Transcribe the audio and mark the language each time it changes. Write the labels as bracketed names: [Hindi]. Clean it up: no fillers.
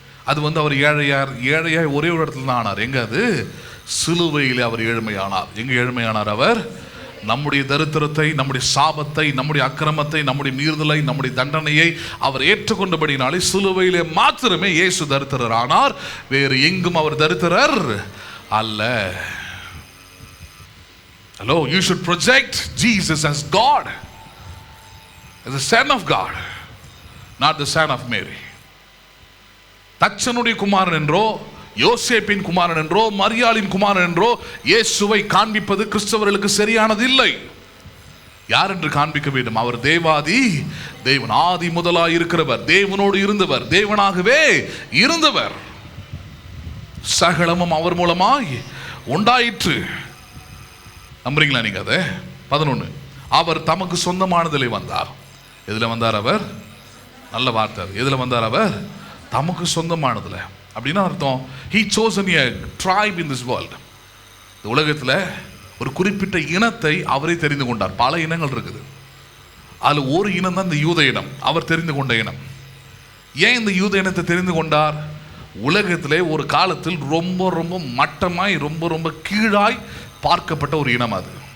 [Tamil] அது வந்து அவர் ஏழையாய் ஒரே ஒரு இடத்துல தான் ஆனார். எங்கே? அது சிலுவையிலே அவர் ஏழ்மையானார். எங்கே ஏழ்மையானார் அவர்? நம்முடைய தரித்திரத்தை, நம்முடைய சாபத்தை, நம்முடைய அக்கிரமத்தை, நம்முடைய மீறுதலை, நம்முடைய தண்டனையை அவர் ஏற்றுக்கொண்டபடினாலே சிலுவையிலே மாத்திரமே இயேசு தரித்திரர் ஆனார். வேறு எங்கும் அவர் தரித்திரர் அல்ல. [English] Hello, you should project Jesus as God, as the Son of God, not the Son of Mary. [Tamil] தச்சனுடைய குமாரன் என்றோ, யோசேப்பின் குமாரன் என்றோ, மரியாளின் குமாரன் என்றோ இயேசுவை காண்பிப்பது கிறிஸ்தவர்களுக்கு சரியானது இல்லை. யார் என்று காண்பிக்க வேண்டும்? அவர் தேவாதி தேவன், ஆதி முதலாய் இருக்கிறவர், தேவனோடு இருந்தவர், தேவனாகவே இருந்தவர். சகலமும் அவர் மூலமாய் உண்டாயிற்று. நம்புறீங்களா நீங்க? அதை 11 அவர் தமக்கு சொந்தமானதிலே வந்தார். எதுல வந்தார் அவர்? நல்ல வார்த்தை. எதுல வந்தார் அவர்? தமக்கு சொந்தமானதுல. அப்படின்னா அர்த்தம், [English] he chosen a tribe in this world. [Tamil] இந்த உலகத்தில் ஒரு குறிப்பிட்ட இனத்தை அவரே தெரிந்து கொண்டார். பல இனங்கள் இருக்குது, அதில் ஒரு இனம் தான் இந்த யூத இனம், அவர் தெரிந்து கொண்ட இனம். ஏன் இந்த யூத இனத்தை தெரிந்து கொண்டார்? உலகத்திலே ஒரு காலத்தில் ரொம்ப ரொம்ப மட்டமாய், ரொம்ப ரொம்ப கீழாய் பார்க்கப்பட்ட ஒரு இனம் அது.